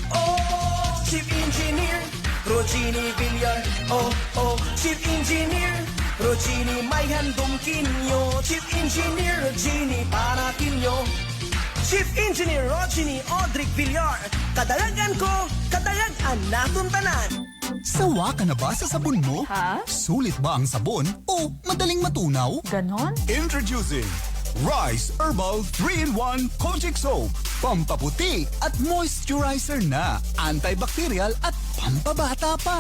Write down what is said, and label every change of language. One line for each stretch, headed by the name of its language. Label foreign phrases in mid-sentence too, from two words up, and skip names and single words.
Aklanon: Chief Engineer Rogini Villar. Chief Engineer Rogini may handom kinyo. Chief Engineer Rogini para kinyo. Chief Engineer Rogini Audrey Villar. Kadalagan ko, kadalagan naton tanan.
Filipino: Sawa ka na ba sa sabon mo? Ha? Sulit ba ang sabon o madaling matunaw? Ganon?
English: Introducing Rice Herbal 3-in-1 Kojic Soap.
Filipino: Pampaputi at moisturizer na. Antibacterial at pampabata pa.